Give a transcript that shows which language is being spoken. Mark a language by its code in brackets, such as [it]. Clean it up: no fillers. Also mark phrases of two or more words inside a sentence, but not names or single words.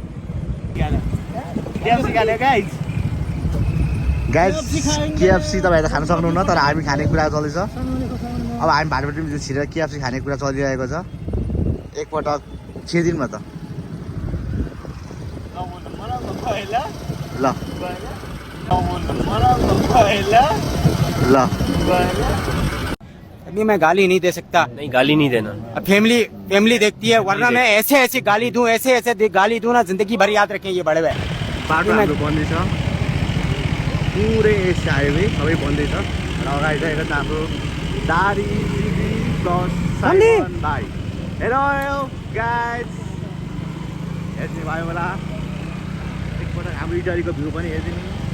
[ne] केएफसी तपाईँहरू खान सक्नुहुन्न, तर हामी खाने कुरा चल्दैछ। अब हामी भाटबटेनी छिरेर केएफसी खाने कुरा चलिरहेको छ। एकपटक छिरिदिनु न त। ल ल [hi] अभी मैं गाली नहीं दे सकता। नहीं, गाली नहीं देना। फैमिली देखती है, वरना मैं ऐसे गाली दूं, ऐसे गाली दूं ना, जिंदगी भर याद रखें ये बड़े भाई। [ne] बाटो हाम्रो बन्दै छ, पुरै एसिया हाइवे सबै बन्दै छ। र अगाडि रहेको छ हाम्रो दारी प्लस साइमन भाइ। [en] hello guys, [ne] हेर्ने भयो होला एकपटक हाम्रो इटारीको भ्यू पनि हेरिदिनु।